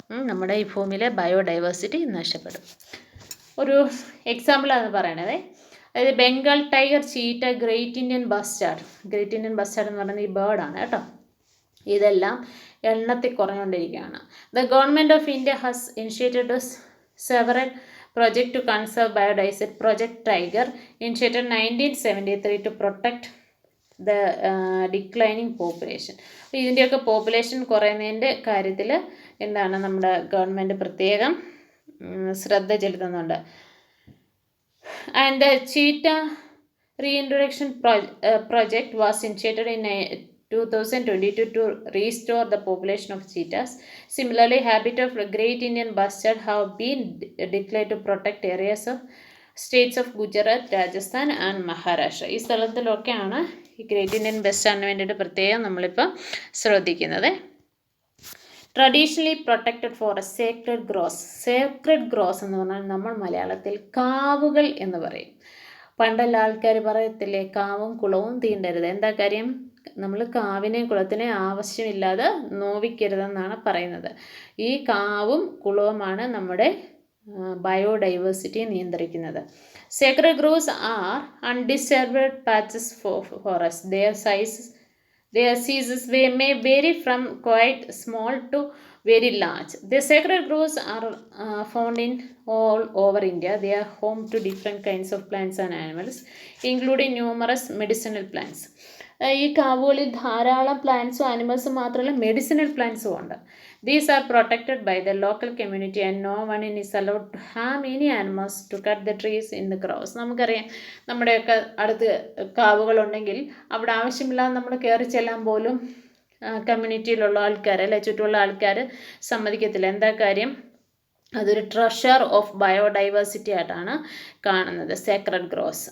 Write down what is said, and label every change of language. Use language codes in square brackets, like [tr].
[ml] നമ്മുടെ ഈ ഭൂമിയിലെ ബയോഡൈവേഴ്സിറ്റി നഷ്ടപ്പെടും. ഒരു എക്സാമ്പിളാണ് പറയണത്. അതായത് Bengal tiger, cheetah, great Indian bastard. Great Indian bastard എന്ന് പറയുന്നത് ഈ ബേർഡാണ് കേട്ടോ. ഇതെല്ലാം എണ്ണത്തിൽ കുറഞ്ഞുകൊണ്ടിരിക്കുകയാണ്. [en] The government of India has initiated several project to conserve biodiversity. Project Tiger initiated 1973 to protect the declining population. [ml] ഇതിൻ്റെയൊക്കെ പോപ്പുലേഷൻ കുറയുന്നതിൻ്റെ കാര്യത്തിൽ എന്താണ് നമ്മുടെ ഗവൺമെൻറ് പ്രത്യേകം ശ്രദ്ധ ചെലുത്തുന്നുണ്ട്. [en] And cheetah reintroduction project was initiated in 2022 to restore the population of cheetahs. Similarly, habitat of Great Indian Bustard have been declared to protect areas of states of Gujarat, Rajasthan and Maharashtra. [ml] ഈ സ്ഥലത്തിലൊക്കെയാണ് ഈ great Indian ബസ്റ്റാർഡിന് വേണ്ടിയിട്ട് പ്രത്യേകം നമ്മളിപ്പോൾ ശ്രദ്ധിക്കുന്നത്. [en] Traditionally protected forest, sacred groves. [ml] Sacred gross എന്ന് പറഞ്ഞാൽ നമ്മൾ മലയാളത്തിൽ കാവുകൾ എന്ന് പറയും. പണ്ടുള്ള ആൾക്കാർ പറയത്തില്ലേ, കാവും കുളവും തീണ്ടരുത്. എന്താ കാര്യം? നമ്മൾ കാവിനെയും കുളത്തിനെ ആവശ്യമില്ലാതെ നോവിക്കരുതെന്നാണ് പറയുന്നത്. ഈ കാവും കുളവുമാണ് നമ്മുടെ ബയോഡൈവേഴ്സിറ്റിയെ നിയന്ത്രിക്കുന്നത്. [en] Sacred groves are undisturbed patches forest. Their sizes may vary from quite small to very large. The sacred groves are found in all over India. They are home to different kinds of plants and animals, including numerous medicinal plants. [ml] ഈ കാവുകളിൽ ധാരാളം പ്ലാന്റ്സും ആനിമൽസും മാത്രമല്ല, medicinal പ്ലാന്റ്സും ഉണ്ട്. [en] These are protected by the local community and no one is allowed to harm any animals to cut the trees in the groves. [ml] നമുക്കറിയാം, നമ്മുടെയൊക്കെ അടുത്ത് കാവുകളുണ്ടെങ്കിൽ അവിടെ ആവശ്യമില്ലാതെ നമ്മൾ കയറി ചെല്ലാൻ പോലും കമ്മ്യൂണിറ്റിയിലുള്ള ആൾക്കാർ, അല്ലെ ചുറ്റുമുള്ള ആൾക്കാർ സമ്മതിക്കത്തില്ല. എന്താ കാര്യം? അതൊരു [en] treasure of biodiversity [ml] ആയിട്ടാണ് കാണുന്നത്, സേക്രഡ് ഗ്രോസ്.